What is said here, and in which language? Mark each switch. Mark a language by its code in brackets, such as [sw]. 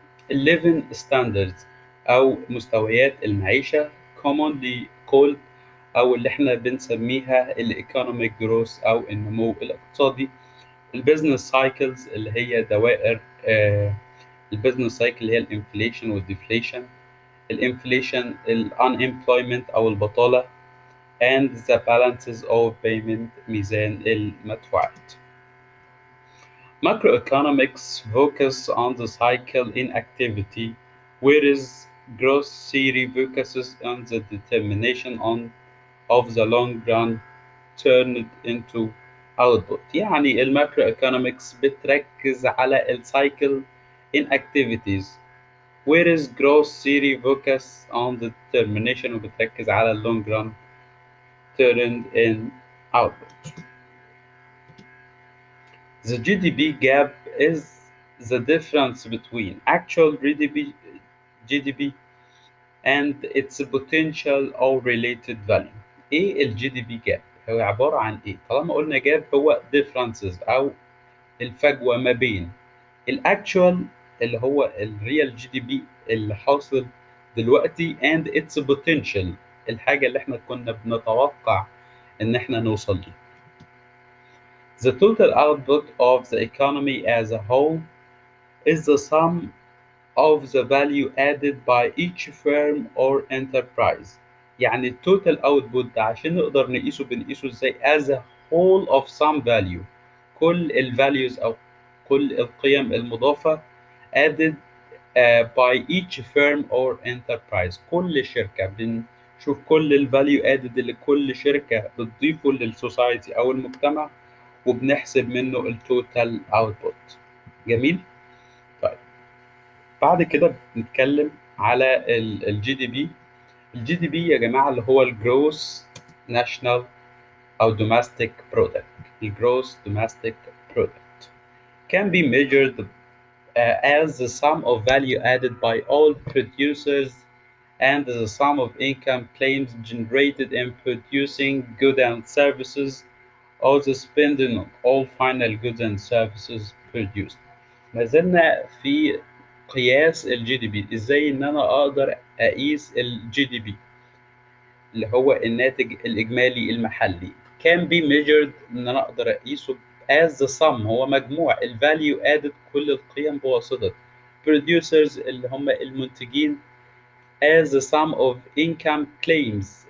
[en] living standards [ar] أو مستويات المعيشة [en] commonly called [ar] أو اللي احنا بنسميها [en] economic growth [ar] أو النمو الاقتصادي. البيزنس سايكلز اللي هي دوائر البيزنس سايكل اللي هي الانفليشن والديفليشن. [en] الانفليشن unemployment [ar] أو البطالة [en] and the balances of payment [ar] ميزان المدفوعات. [en] Macroeconomics focus on the cycle in activity, whereas growth theory focuses on the determination of the long run turned into output. [ar] يعني الماكرو ايكونومكس بتركز على السايكل [en] in activities, whereas growth theory focus on the determination [ar] وبتركز على [en] long run turned in output. The GDP gap is the difference between actual GDP and its potential or related value. [ar] ايه ال GDP gap؟ هو عبارة عن ايه؟ طالما قلنا gap هو differences او الفجوة ما بين الاكشوال اللي هو الريال جي دي بي اللي حاصل دلوقتي [en] and its potential [ar] الحاجة اللي احنا كنا بنتوقع ان احنا نوصل ليه. [en] The total output of the economy as a whole is the sum of the value added by each firm or enterprise. [ar] يعني التوتال اوتبوت ده عشان نقدر نقيسه بنقيسه ازاي [en] as a whole of some value، [ar] كل الفاليوز او كل القيم المضافة [en] added by each firm or enterprise. [ar] كل شركة بنشوف كل الفاليو added اللي كل شركة بتضيفه للسوسايتي او المجتمع وبنحسب منه التوتال اوتبوت. جميل. طيب بعد كده بنتكلم على الجي دي بي. الجي دي بي يا جماعه اللي هو الجروس ناشونال او دوماستيك برودكت. الجروس دوماستيك برودكت [en] can be measured as the sum of value added by all producers and the sum of income claims generated in producing goods and services or the spending on all final goods and services produced. [ar] ما زلنا في قياس الجي دي بي. ازاي ان انا اقدر اقيس الجي دي بي اللي هو الناتج الاجمالي المحلي [en] can be measured [ar] ان انا اقدر اقيسه [en] as the sum [ar] هو مجموع الفاليو added كل القيم بواسطة producers اللي هم المنتجين [en] as the sum of income claims.